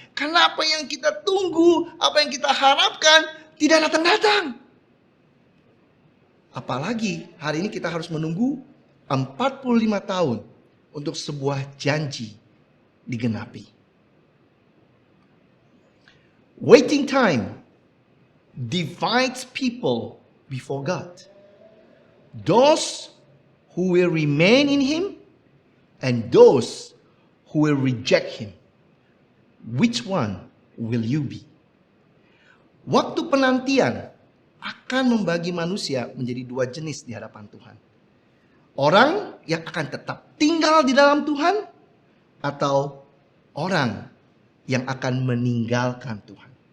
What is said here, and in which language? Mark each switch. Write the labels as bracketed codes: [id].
[id] Karena apa yang kita tunggu, apa yang kita harapkan tidak datang-datang. Apalagi hari ini kita harus menunggu 45 tahun untuk sebuah janji digenapi. [en] Waiting time divides people before God. Those who will remain in Him and those who will reject Him. Which one will you be? [id] Waktu penantian akan membagi manusia menjadi dua jenis di hadapan Tuhan. Orang yang akan tetap tinggal di dalam Tuhan atau orang yang akan meninggalkan Tuhan.